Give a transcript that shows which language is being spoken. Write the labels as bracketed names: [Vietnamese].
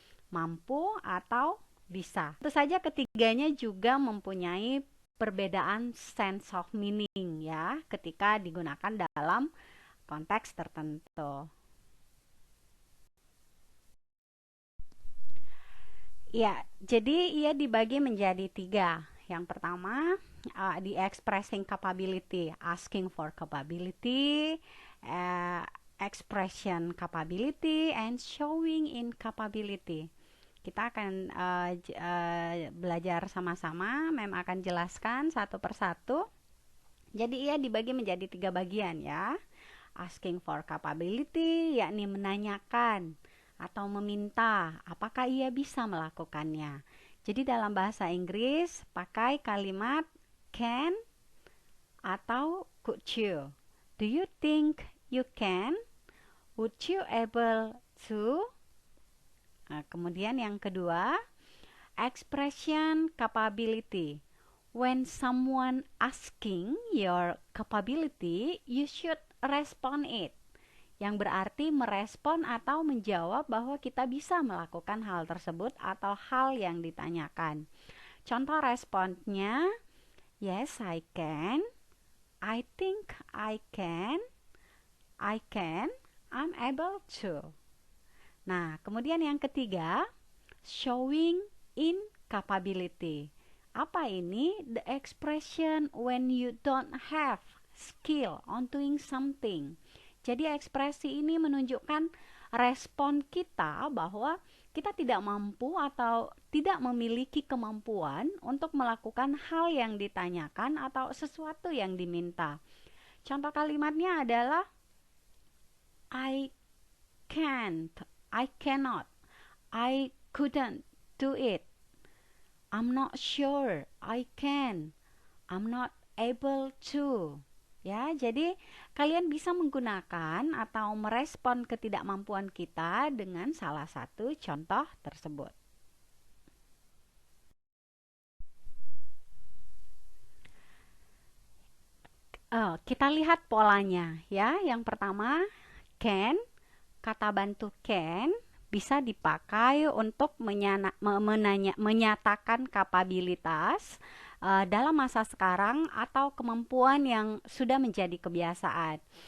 [Indonesian] mampu atau bisa. Tentu saja ketiganya juga mempunyai perbedaan [English] sense of meaning [Indonesian] ya ketika digunakan dalam konteks tertentu. Ya, jadi ia dibagi menjadi tiga. Yang pertama, [English] di expressing capability, asking for capability, uh, expression capability, and showing incapability. [Indonesian] Kita akan belajar sama-sama, Mem akan jelaskan satu persatu. Jadi ia dibagi menjadi tiga bagian ya. [English] Asking for capability, [Indonesian] yakni menanyakan atau meminta apakah ia bisa melakukannya. Jadi dalam bahasa Inggris pakai kalimat can atau could you. [English] Do you think you can? Would you able to? [Indonesian] Nah, kemudian yang kedua, expression capability. [English] When someone asking your capability, you should respond it. [Indonesian] Yang berarti merespon atau menjawab bahwa kita bisa melakukan hal tersebut atau hal yang ditanyakan. Contoh responnya, [English] yes I can, I think I can, I'm able to. [Indonesian] Nah, kemudian yang ketiga, showing incapability. Apa ini? [English] The expression when you don't have skill on doing something. [Indonesian] Jadi ekspresi ini menunjukkan respon kita bahwa kita tidak mampu atau tidak memiliki kemampuan untuk melakukan hal yang ditanyakan atau sesuatu yang diminta. Contoh kalimatnya adalah [English] I can't, I cannot, I couldn't do it. I'm not sure, I can, I'm not able to. [Indonesian] Ya, jadi kalian bisa menggunakan atau merespon ketidakmampuan kita dengan salah satu contoh tersebut. Kita lihat polanya ya. Yang pertama, can, kata bantu can bisa dipakai untuk menyatakan kapabilitas dalam masa sekarang atau kemampuan yang sudah menjadi kebiasaan.